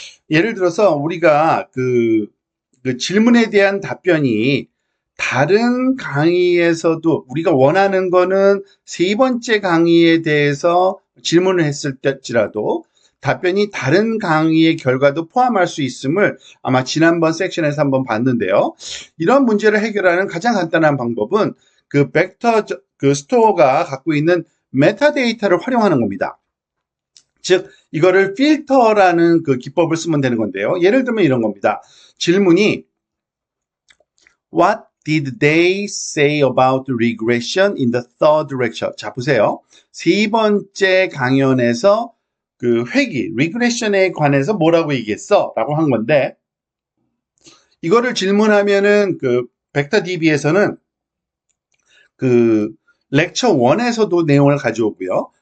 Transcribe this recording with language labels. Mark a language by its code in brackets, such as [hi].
[ko] 예를 들어서 우리가 그 질문에 대한 답변이 다른 강의에서도 우리가 원하는 거는 3번째 강의에 대해서 질문을 했을 때지라도 답변이 다른 강의의 결과도 포함할 수 있음을 아마 지난번 섹션에서 한번 봤는데요. 이런 문제를 해결하는 가장 간단한 방법은 그 벡터 그 스토어가 갖고 있는 메타데이터를 활용하는 겁니다. 즉 이거를 필터라는 그 기법을 쓰면 되는 건데요. 예를 들면 이런 겁니다. [en] 질문이 What did they say about regression in the third lecture? [ko] 자, 보세요. 3번째 강연에서 그 회귀, regression에 관해서 뭐라고 얘기했어? 라고 한 건데, 이거를 질문하면은 그 벡터DB에서는 그 렉처 1에서도 내용을 가져오고요.